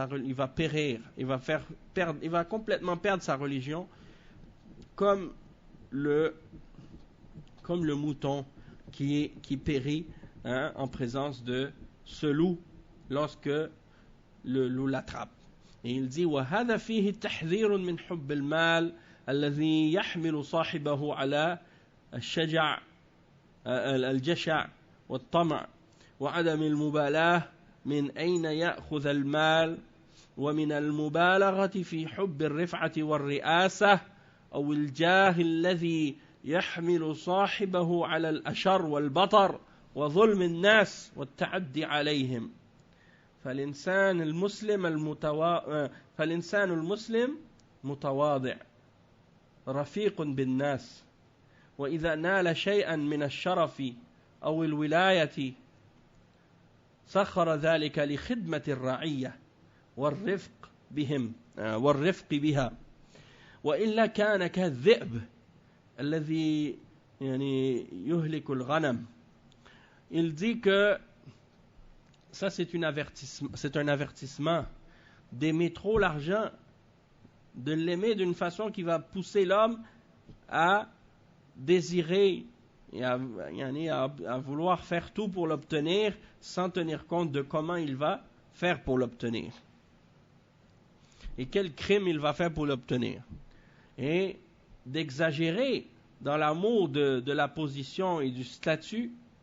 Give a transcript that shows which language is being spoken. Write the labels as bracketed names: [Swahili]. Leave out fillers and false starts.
[French] Il va périr, il va complètement perdre sa religion comme le mouton qui périt en présence de ce loup lorsque le loup l'attrape. Et il dit [Arabic] وهذا فيه تحذير من حب المال الذي يحمل صاحبه على الجشع والطمع وعدم المبالاة من أين يأخذ المال ومن المبالغة في حب الرفعة والرئاسة أو الجاه الذي يحمل صاحبه على الأشر والبطر وظلم الناس والتعدي عليهم فالإنسان المسلم متواضع رفيق بالناس وإذا نال شيئا من الشرف أو الولاية سخر ذلك لخدمة الرعية والرفق بها وإلا كان كالذئب الذي يهلك الغنم. [French] Il dit que ça c'est un avertissement d'aimer trop l'argent, de l'aimer d'une façon qui va pousser l'homme à désirer et à vouloir faire tout pour l'obtenir sans tenir compte de comment il va faire pour l'obtenir et quel crime il va faire pour l'obtenir, et d'exagérer dans l'amour de la position et du statut.